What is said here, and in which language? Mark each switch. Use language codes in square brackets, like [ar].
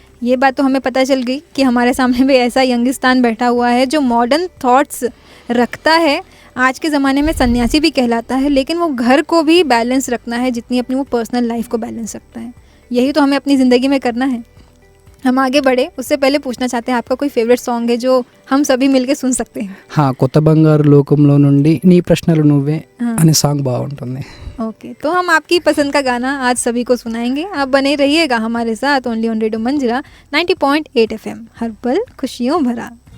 [hi] ये बात तो हमें पता चल गई कि हमारे सामने भी ऐसा यंगिस्तान बैठा हुआ है जो मॉडर्न थॉट्स रखता है. आज के ज़माने में सन्यासी भी कहलाता है, लेकिन वो घर को भी बैलेंस रखना है जितनी अपनी वो पर्सनल लाइफ को बैलेंस रखता है. यही तो हमें अपनी ज़िंदगी में करना है. हम आगे बढ़े उससे पहले पूछना चाहते हैं आपका कोई फेवरेट सॉन्ग है जो हम सभी मिलके सुन सकते हैं? [te] కొత్త బంగారు లోకంలో నుండి నీ ప్రశ్నలు నువ్వే అనే సాంగ్ బాగుంటుంది. [hi] ओके, तो हम आपकी पसंद का गाना आज सभी को सुनाएंगे. आप बने रहिएगा हमारे साथ only on radio Manjira 90.8 FM, हर पल खुशियों भरा.